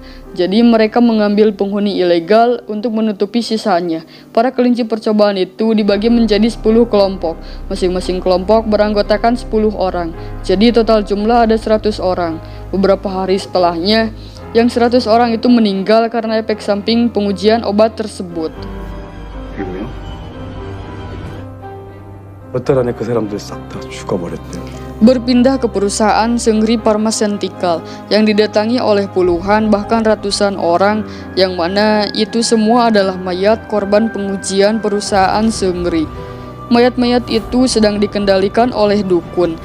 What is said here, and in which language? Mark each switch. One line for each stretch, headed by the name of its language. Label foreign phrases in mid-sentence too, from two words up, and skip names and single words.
Indonesian: Jadi mereka mengambil penghuni ilegal untuk menutupi sisanya. Para kelinci percobaan itu dibagi menjadi 10 kelompok. Masing-masing kelompok beranggotakan 10 orang. Jadi total jumlah ada 100 orang. Beberapa hari setelahnya, yang 100 orang itu meninggal karena efek samping pengujian obat tersebut.
Korean: 어떤 안에 그 사람들 싹 다 죽어버렸대요.
Indonesian: Berpindah ke perusahaan Seungri Pharmaceutical yang didatangi oleh puluhan bahkan ratusan orang, yang mana itu semua adalah mayat korban pengujian perusahaan Seungri. Mayat-mayat itu sedang dikendalikan oleh dukun.